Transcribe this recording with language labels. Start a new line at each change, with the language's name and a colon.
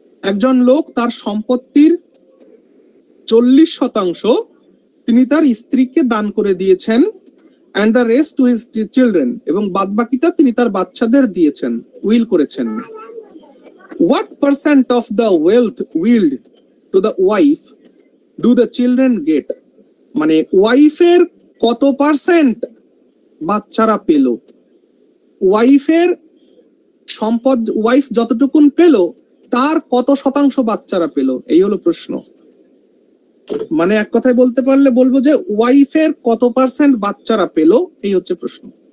Bangla: একজন লোক তার সম্পত্তির 40% তিনি তার স্ত্রীকে দান করে দিয়েছেন,
English: and the rest to his children,
Bangla: এবং বাদ বাকিটা তিনি তার বাচ্চাদের দিয়েছেন, উইল করেছেন।
English: What percent of the wealth willed to the wife do the children get?
Bangla: মানে ওয়াইফের কত পার্সেন্ট বাচ্চারা পেল? ওয়াইফের সম্পদ, ওয়াইফ যতটুকুন পেল তার কত শতাংশ বাচ্চারা পেল, এই হলো প্রশ্ন। মানে এক কথায় বলতে পারলে বলবো যে ওয়াইফের কত পার্সেন্ট বাচ্চারা পেল, এই হচ্ছে প্রশ্ন।